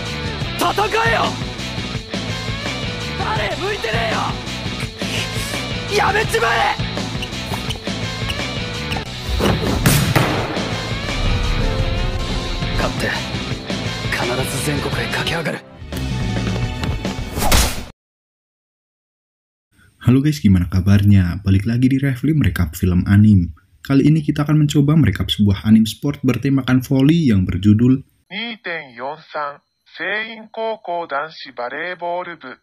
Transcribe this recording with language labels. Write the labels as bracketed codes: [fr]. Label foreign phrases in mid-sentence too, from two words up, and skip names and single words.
[ja] 戦えよ。誰向いてねえよ。やめちまえ。勝って必ず全国へ駆け上がる。 [id] Halo guys, gimana kabarnya? Balik lagi di Revli merekap film anim. Kali ini kita akan mencoba merekap sebuah anim sport bertemakan voli yang berjudul 2.43 Sein Koukou Danshi Bareiball Bu,